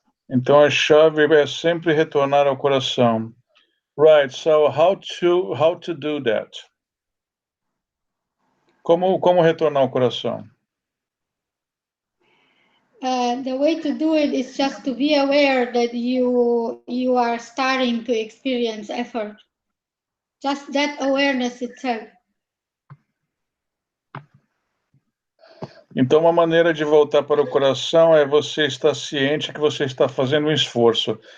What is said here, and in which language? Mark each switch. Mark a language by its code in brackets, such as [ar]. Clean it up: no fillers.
[pt] Então a chave é sempre retornar ao coração. Right. [en] So how to do that? [pt] Como retornar ao coração? [en] The way to do it is just to be aware that you are starting to experience effort. Just that awareness itself. [pt] Então, uma maneira de voltar para o coração é você estar ciente que você está fazendo um esforço.